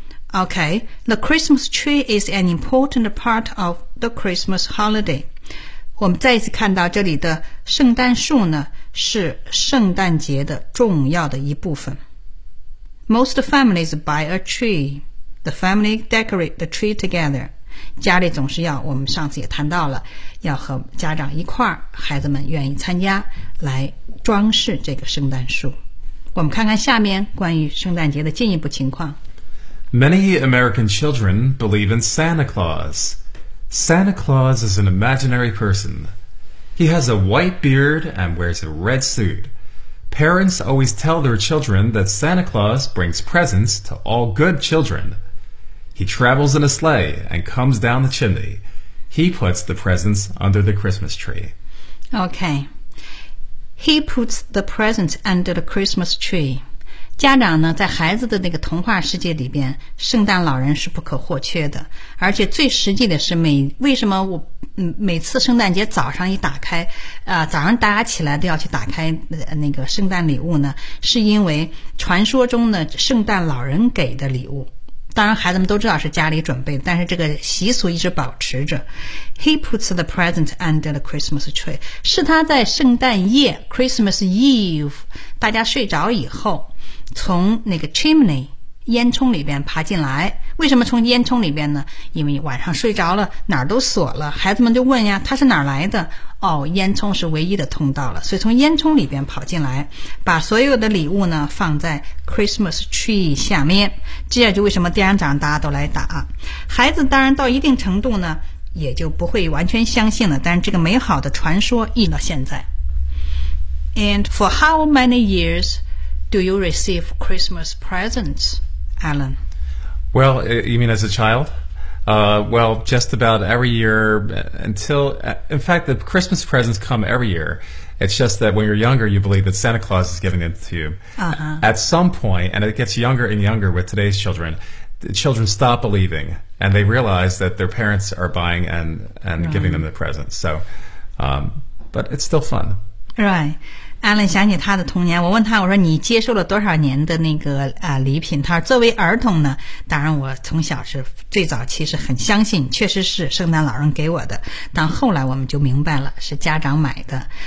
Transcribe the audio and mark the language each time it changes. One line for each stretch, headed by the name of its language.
English: Okay, the Christmas tree is an important part of the Christmas holiday.
Chinese: 我们再一次看到这里的圣诞树呢，是圣诞节的重要的一部分。
English: Most families buy a tree. The family decorate the tree together.
Chinese: 家里总是要，我们上次也谈到了，要和家长一块儿，孩子们愿意参加，来装饰这个圣诞树。我们看看下面关于圣诞节的进一步情况。
English: Many American children believe in Santa Claus. Santa Claus is an imaginary person. He has a white beard and wears a red suit. Parents always tell their children that Santa Claus brings presents to all good children. He travels in a sleigh and comes down the chimney. He puts the presents under the Christmas tree. Okay. He puts the presents under the Christmas tree.
Chinese: 家长呢，在孩子的那个童话世界里边，圣诞老人是不可或缺的。而且最实际的是每次圣诞节早上一打开早上大家起来都要去打开那个圣诞礼物呢，是因为传说中呢圣诞老人给的礼物，当然孩子们都知道是家里准备的，但是这个习俗一直保持着。
English: He puts the present under the Christmas tree
Chinese: 是他在圣诞夜 Christmas Eve 大家睡着以后从那个 chimney 烟囱里边爬进来。为什么从烟囱里边呢？因为晚上睡着了，哪儿都锁了，孩子们就问呀，他是哪儿来的？哦，烟囱是唯一的通道了，所以从烟囱里边跑进来，把所有的礼物呢放在 Christmas tree 下面。这样就为什么第二天早上大家都来打。孩子当然到一定程度呢，也就不会完全相信了，但是这个美好的传说一直到现在。
English: And for how many years do you receive Christmas presents, Alan? Well, you mean as a child? Well, just about every year until, in fact, the Christmas presents come every year. It's just that when you're younger, you believe that Santa Claus is giving them to you. At some point, and it gets younger and younger with today's children, the children stop believing and they realize that their parents are buying and right. giving them the presents. So, but it's still fun. Right.
Chinese: 艾伦想起他的童年，我问他，我说你接受了多少年的那个礼品？他说作为儿童呢，当然我从小是最早其实很相信，确实是圣诞老人给我的，但后来我们就明白了是家长买的。